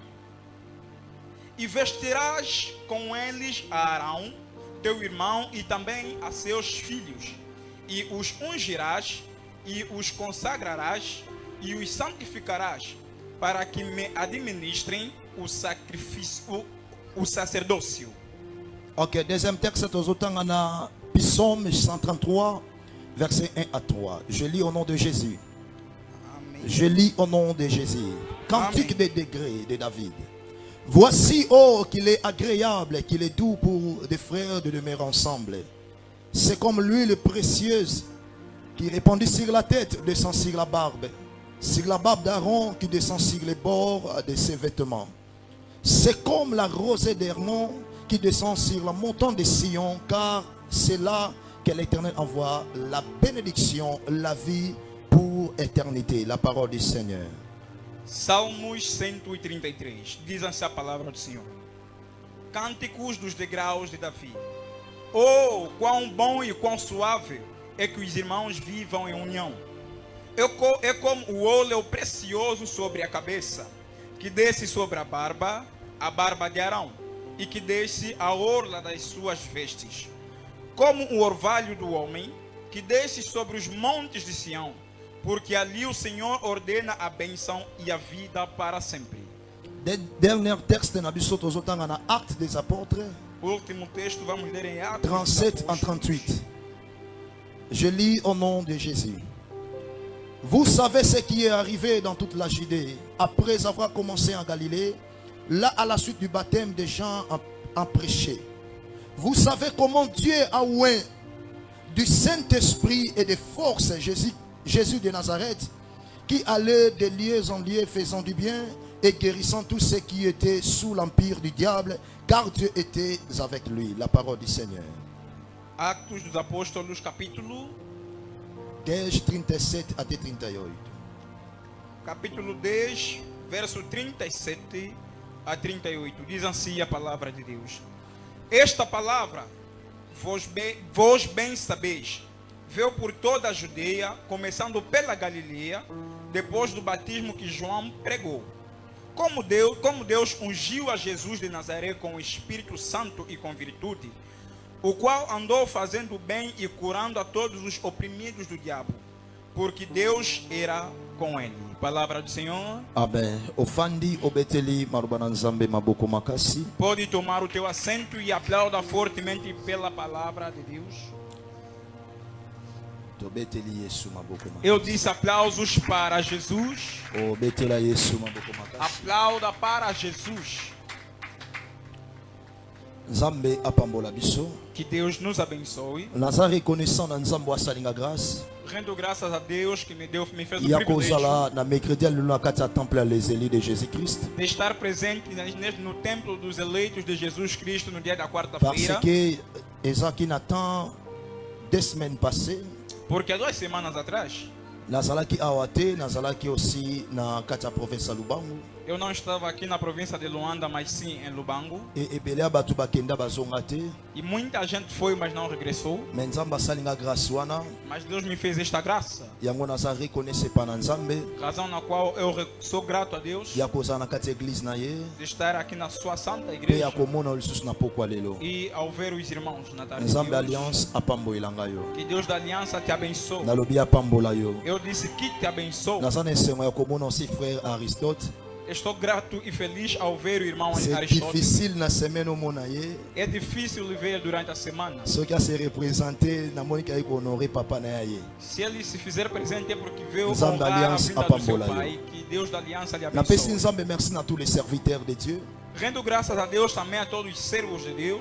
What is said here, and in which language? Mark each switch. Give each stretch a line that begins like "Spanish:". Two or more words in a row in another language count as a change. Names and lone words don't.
Portuguese: E vestirás com eles a Arão, teu irmão, e também a seus filhos, e os ungirás, e os consagrarás, e os santificarás, para que me administrem o sacrifício, o sacerdócio.
French: Ok, deuxième texte, na Psaume 133, verset 1 à 3. Je lis au nom de Jésus.
Portuguese: Amém.
French: Je lis au nom de Jésus. Cantique des degrés de David. Voici, oh, qu'il est agréable, qu'il est doux pour des frères de demeurer ensemble. C'est comme l'huile précieuse qui répandit sur la tête, descend sur la barbe d'Aaron qui descend sur les bords de ses vêtements. C'est comme la rosée d'Hermon qui descend sur la montagne de Sion, car c'est là que l'Éternel envoie la bénédiction, la vie pour éternité. La parole du Seigneur.
Portuguese: Salmos 133. Diz assim a palavra do Senhor. Cânticos dos degraus de Davi. Oh, quão bom e quão suave é que os irmãos vivam em união. É como o óleo precioso sobre a cabeça, que desce sobre a barba de Arão, e que desce a orla das suas vestes. Como o orvalho do homem, que desce sobre os montes de Sião, porque ali o Senhor ordena a bênção e a vida para sempre.
French: Dernier texte
Lingala: na biso tozotanga na Actes des Apôtres.
Portuguese: O último texto vamos ler em Atos
French: 37 en 38. Je lis au nom de Jésus. Vous savez ce qui est arrivé dans toute la Judée après avoir commencé en Galilée, là à la suite du baptême des gens en prêché. Vous savez comment Dieu a oint du Saint-Esprit et de force Jésus de Nazareth, qui allait de lieu en lieu faisant du bien et guérissant tous ceux qui étaient sous l'empire du diable, car Dieu était avec lui. La parole du Seigneur.
Portuguese: Atos dos Apóstolos, capítulo 10, 37 até 38. Capítulo 10, verso 37 a 38. Diz assim a palavra de Deus. Esta palavra, vós bem sabeis, veio por toda a Judeia, começando pela Galileia, depois do batismo que João pregou. Como Deus ungiu a Jesus de Nazaré com o Espírito Santo e com virtude, o qual andou fazendo bem e curando a todos os oprimidos do diabo, porque Deus era com ele. Palavra do Senhor.
Lingala: Amen. Ofandi obeteli marubana nzambe maboko makasi.
Portuguese: Pode tomar o teu assento e aplauda fortemente pela palavra de Deus.
Lingala: Obeteli Yesu maboko makasi.
Portuguese: Eu disse aplausos para Jesus.
Lingala: Obetela Yesu maboko makasi.
Portuguese: Aplauda para Jesus.
Lingala: Nzambe apambola biso.
Portuguese: Que Deus nos abençoe.
Lingala: Naza reconnaissant na nzambe asalinga grâce.
Portuguese: Rendo graças a Deus que me fez o
Lingala: Ya
Portuguese: privilégio
Lingala: kozala na mercredi aluna kati ya temple ya les élus de Jésus-Christ.
Portuguese: de estar presente no templo dos eleitos de Jesus Cristo no dia da
French: Parce
Portuguese: quarta-feira.
Lingala: que ezaki na temps 2
French: semaines passées.
Portuguese: Porque há 2 semanas atrás
Lingala: Nazalaki awa te, nazalaki aussi na kati ya province ya Lubangu.
Portuguese: eu não estava aqui na província de Luanda, mas sim em Lubango.
Lingala: E ebele bato bakenda bazonga te.
Portuguese: E muita gente foi, mas não regressou.
Lingala: Mais nzambe asalinga grâce wana.
Portuguese: Mas Deus me fez esta graça,
Lingala: Yango naza reconnaisse pa na nzambe.
Portuguese: razão na qual eu sou grato a Deus
Lingala: Ya kozala na kati ya église na ye.
Portuguese: de estar aqui na sua santa
Lingala: Pe
Portuguese: igreja
Lingala: ya komona lisusu na pokwa lelo.
Portuguese: e ao ver os irmãos na tarde de
Lingala: Nzambe
Portuguese: hoje.
Lingala: alliance apamboelanga yo.
Portuguese: Que Deus da aliança te abençoe.
Lingala: Nalobi apambola yo.
Portuguese: Eu disse que te abençoe.
Lingala: Naza na esengo ya komona aussi frère Aristote.
Portuguese: Estou grato e feliz ao ver o irmão
French: C'est
Portuguese: Aristóteles.
Lingala: difficile na semaine omona ye.
Portuguese: É difícil ver durante a semana.
French: Ce qui a se représenter
Lingala: na monika ko honorer papa na ye.
Portuguese: Se ele se fizer presente é porque veio
Lingala: Nzambe da
Portuguese: honrar a aliança vinda do seu
Lingala: apambola
Portuguese: pai. Que Deus da aliança lhe
Lingala: Na pesi
Portuguese: abençoe.
Lingala: nzambe merci na
French: tous les serviteurs de Dieu.
Portuguese: Rendo graças a Deus também a todos os servos de Deus